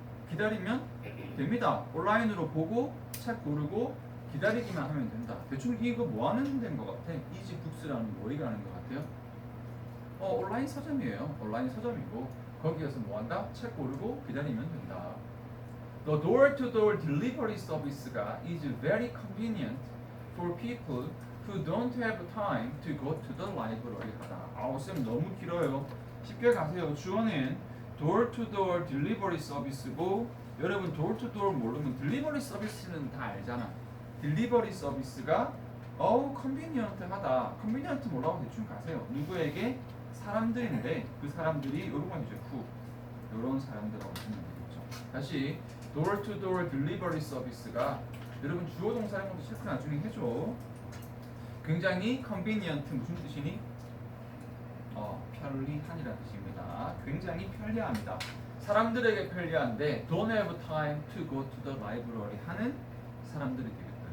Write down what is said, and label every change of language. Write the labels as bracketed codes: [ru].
[ko] 기다리면 됩니다. 온라인으로 보고 책 고르고 기다리기만 하면 된다. 대충 이거 뭐 하는 데인 것 같아? 이지북스라는 뭐 이거 하는 것 같아요? 온라인 서점이에요. 온라인 서점이고 거기에서 뭐 한다? 책 고르고 기다리면 된다. [en] The door-to-door delivery service가 is very convenient for people who don't have time to go to the library 하다. [ko] 쌤 너무 길어요. 쉽게 가세요. 주어는 [en] door-to-door delivery service [ko] 고 여러분 door-to-door 모르면 delivery service는 다 알잖아. delivery service가 convenient 하다. convenient 뭐라고 대충 가세요. 누구에게? 사람들인데 그 사람들이 이런 건 이제 이런 사람들하고 보면 되겠죠. 다시 door-to-door delivery service가 여러분 주어 동사인 것도 체크 나중에 해줘. 굉장히 convenient 무슨 뜻이니? 편리한이라는 뜻입니다. 굉장히 편리합니다. 사람들에게 편리한데 [en] don't have time to go to the library [ko] 하는 사람들이 되겠다.